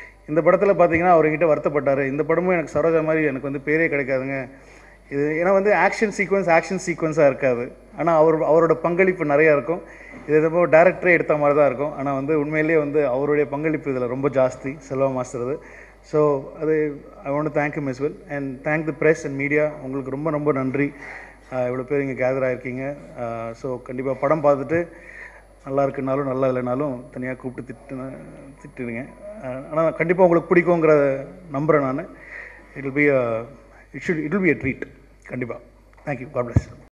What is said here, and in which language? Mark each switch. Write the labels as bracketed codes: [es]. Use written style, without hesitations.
[ta] இந்த படத்தில் பார்த்திங்கன்னா அவர்கிட்ட வருத்தப்பட்டார். இந்த படமும் எனக்கு சரோஜா மாதிரி எனக்கு வந்து பேரே கிடைக்காதுங்க இது. ஏன்னா வந்து ஆக்ஷன் சீக்வன்ஸாக இருக்காது. ஆனால் அவரோட பங்களிப்பு நிறையா இருக்கும். இது எதோ டேரக்டரே எடுத்த மாதிரி தான் இருக்கும். ஆனால் வந்து உண்மையிலேயே வந்து அவருடைய பங்களிப்பு இதில் ரொம்ப ஜாஸ்தி, செல்வா மாஸ்டர். [en] So அது I want to thank you as well and thank the press and media. [ta] உங்களுக்கு ரொம்ப ரொம்ப நன்றி. இவ்வளோ பேர் இங்கே கேதர் ஆகிருக்கீங்க. ஸோ கண்டிப்பாக படம் பார்த்துட்டு நல்லா இருக்குனாலும் நல்லா இல்லைனாலும் தனியாக கூப்பிட்டு திட்டுருங்க. ஆனால் கண்டிப்பாக உங்களுக்கு பிடிக்குங்கிற நம்புகிறேன் நான். [en] it will be a treat [ta] கண்டிப்பாக. தேங்க்யூ. [en] God bless.